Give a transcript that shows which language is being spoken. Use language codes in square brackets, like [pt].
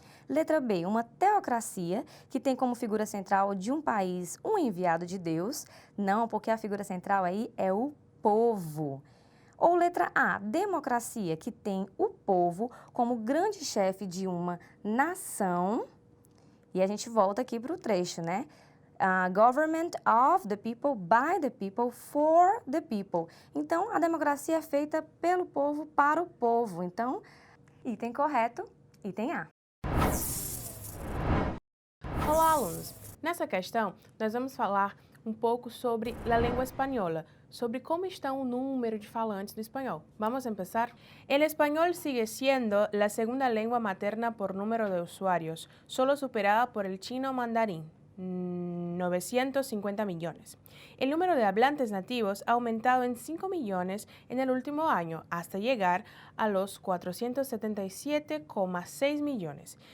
[pt] Letra B, uma teocracia que tem como figura central de um país um enviado de Deus. Não, porque a figura central aí é o povo. Ou letra A, democracia que tem o povo como grande chefe de uma nação. E a gente volta aqui para o trecho, né? [en] Government of the people, by the people, for the people. [pt] Então, a democracia é feita pelo povo, para o povo. Então, item correto, item A. Olá, alunos! Nessa questão, nós vamos falar um pouco sobre a língua espanhola, sobre [es] cómo está un número de [pt] falantes do espanhol. [es] Vamos a empezar. El español sigue siendo la segunda lengua materna por número de usuarios, solo superada por el chino mandarín, 950 millones. El número de hablantes nativos ha aumentado en 5 millones en el último año, hasta llegar a los 477,6 millones.